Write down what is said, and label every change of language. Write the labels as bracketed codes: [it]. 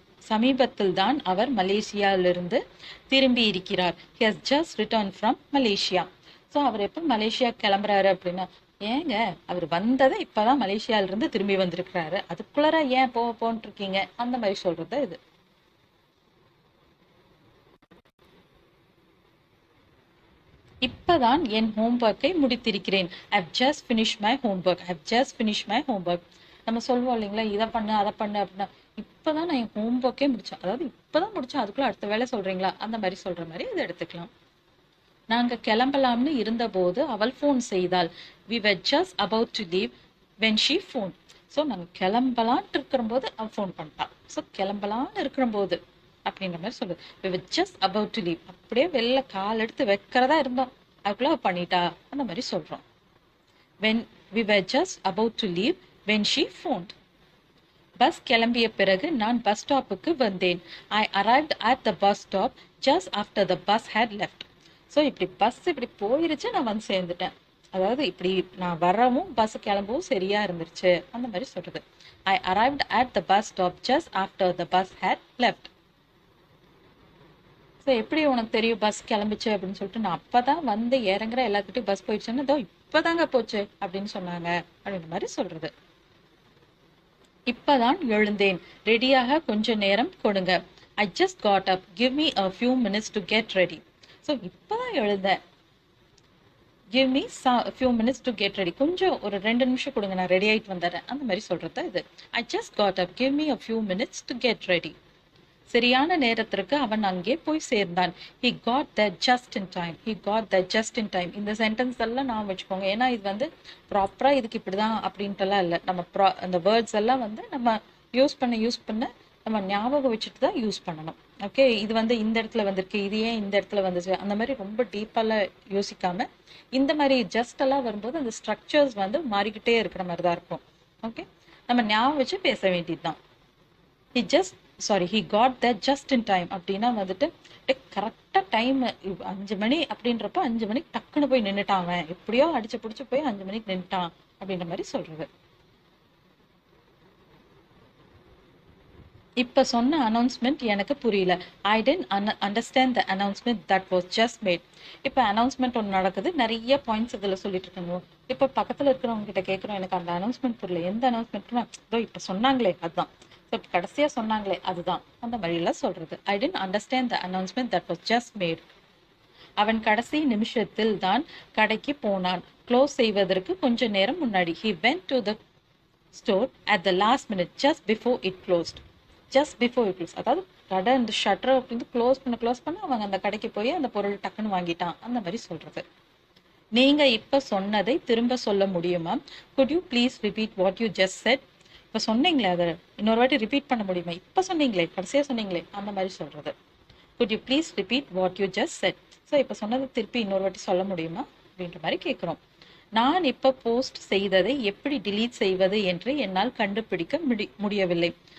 [ta] சமீபத்தில் தான் அவர் மலேசியாவிலிருந்து திரும்பி இருக்கிறார். [en] he has just returned from Malaysia. [ta] So அவர் எப்போ மலேசியா கிளம்புறாரு அப்படின்னா, ஏங்க அவர் வந்ததை இப்பதான் மலேசியால இருந்து திரும்பி வந்திருக்கிறாரு, அதுக்குள்ளார ஏன் போன்ட்டு இருக்கீங்க அந்த மாதிரி சொல்றது இது. இப்பதான் என் ஹோம்ஒர்க்கை முடித்திருக்கிறேன். [en] I've just finished my homework. I've just finished my homework. [ta] நம்ம சொல்லுவோம் இல்லைங்களா, இதை பண்ணு அதை பண்ணு அப்படின்னா, இப்பதான் நான் என் ஹோம்ஒர்க்கே முடிச்சேன், அதாவது இப்பதான் முடிச்சேன் அதுக்குள்ள அடுத்த வேலை சொல்றீங்களா அந்த மாதிரி சொல்ற மாதிரி இதை எடுத்துக்கலாம். நாங்க கிளம்பலாம்னு இருந்தபோது அவள் ஃபோன் செய்தாள். [en] we were just about to leave when she phoned. [ta] So நாங்கள் கிளம்பலான்ட்டு இருக்கிற போது அவள் ஃபோன் பண்ணிட்டான். ஸோ கிளம்பலான்னு இருக்கிற போது அப்படின்ற மாதிரி சொல்லுது. [en] we were just about to leave. [ta] அப்படியே வெளில கால் எடுத்து வைக்கிறதா இருந்தோம், அதுக்குள்ள அவள் பண்ணிட்டா அந்த மாதிரி சொல்றோம். [en] when we were just about to leave when she phoned. [ta] Bus கிளம்பிய பிறகு நான் பஸ் ஸ்டாப்புக்கு வந்தேன். [en] I arrived at the bus stop just after the bus had left. [ta] So இப்படி பஸ் இப்படி போயிருச்சு, நான் வந்து சேர்ந்துட்டேன், அதாவது இப்படி நான் வரவும் பஸ் கிளம்பவும் சரியா இருந்துருச்சு அந்த மாதிரி சொல்றது. [en] I arrived at the bus stop just after the bus had left. [ta] So எப்படி உனக்கு தெரியும் பஸ் கிளம்பிச்சு அப்படின்னு சொல்லிட்டு, நான் அப்பதான் வந்து இறங்குற எல்லாத்துக்கிட்டையும் பஸ் போயிடுச்சுன்னு, இதோ இப்பதாங்க போச்சு அப்படின்னு சொன்னாங்க அப்படின்ற மாதிரி சொல்றது. இப்பதான் எழுந்தேன், ரெடியாக கொஞ்ச நேரம் கொடுங்க. [en] I just got up, give me a few minutes to get ready. [ta] So இப்பதான் எழுந்தேன், [en] give me a few minutes to get ready. [ta] கொஞ்சம் ஒரு 2 நிமிஷம் கொடுங்க, நான் ரெடி ஆயிட்டு வந்துடுறேன் அந்த மாதிரி சொல்றது இது. [en] I just got up, give me a few minutes to get ready. [ta] சரியான நேரத்திற்கு அவன் அங்கே போய் சேர்ந்தான். [en] he got there just in time. he got there just in time. [ta] இந்த சென்டென்ஸ் எல்லாம் நான் வச்சுக்கோங்க, ஏன்னா இது வந்து ப்ராப்பரா இதுக்கு இப்படிதான் அப்படின்ட்டுலாம் இல்லை. நம்ம அந்த வேர்ட்ஸ் எல்லாம் வந்து நம்ம யூஸ் பண்ண நம்ம ஞாபகம் வச்சுட்டு தான் யூஸ் பண்ணணும். ஓகே, இது வந்து இந்த இடத்துல வந்திருக்கு, இது ஏன் இந்த இடத்துல வந்துச்சு அந்த மாதிரி ரொம்ப டீப்பாலாம் யோசிக்காம இந்த மாதிரி ஜஸ்ட் எல்லாம் வரும்போது அந்த ஸ்ட்ரக்சர்ஸ் வந்து மாறிக்கிட்டே இருக்கிற மாதிரி தான் இருக்கும். ஓகே, நம்ம ஞாபகம் வச்சு பேச வேண்டியதுதான். [en] he got there just in time [ta] அப்படின்னா வந்துட்டு கரெக்டா டைம் 5 மணி அப்படின்றப்ப 5 மணிக்கு டக்குன்னு போய் நின்னுட்டான், அவன் எப்படியோ அடிச்சு பிடிச்சு போய் 5 மணிக்கு நின்னுட்டான் அப்படின்ற மாதிரி சொல்றது. இப்ப சொன்ன அனௌன்ஸ்மெண்ட் எனக்கு புரியல. [en] I didn't understand the announcement that was just made. [ta] இப்ப அனௌன்ஸ்மெண்ட் ஒன்று நடக்குது, நிறைய பாயிண்ட்ஸ் இதுல சொல்லிட்டு இருக்காங்க. இப்ப பக்கத்துல இருக்கிறவங்க கிட்ட கேட்கிறோம், எனக்கு அந்த அனௌன்ஸ்மெண்ட் புரியல, எந்த அனௌன்ஸ்மெண்ட்னா இதோ இப்ப சொன்னாங்களே அதுதான், கடைசியா சொன்னாங்களே அதுதான் அந்த மாதிரிலாம் சொல்றது. [en] I didn't understand the announcement that was just made. [ta] அவன் கடைசி நிமிஷத்தில் தான் கடைக்கு போனான், க்ளோஸ் செய்வதற்கு கொஞ்ச நேரம் முன்னாடி. [en] he went to the stored at the last minute just before it closed. Just before it closed. [ta] அதாவது கடை இந்த ஷட்டரை வந்து க்ளோஸ் பண்ண அவங்க அந்த கடைக்கு போய் அந்த பொருள் டக்குன்னு வாங்கிட்டான் அந்த மாதிரி சொல்றது. நீங்க இப்ப சொன்னதை திரும்ப சொல்ல முடியுமா? [en] could you please repeat what you just said? [ta] இப்ப சொன்னீங்களே அதை இன்னொரு வாட்டி ரிப்பீட் பண்ண முடியுமா? இப்ப சொன்னீங்களே கடைசியா சொன்னீங்களே அந்த மாதிரி சொல்றது. [en] could you please repeat what you just said? [ta] So இப்ப சொன்னதை திருப்பி இன்னொரு வாட்டி சொல்ல முடியுமா அப்படின்ற மாதிரி கேட்கிறோம். நான் இப்ப போஸ்ட் செய்ததை எப்படி delete செய்வது என்று என்னால் கண்டுபிடிக்க முடியவில்லை.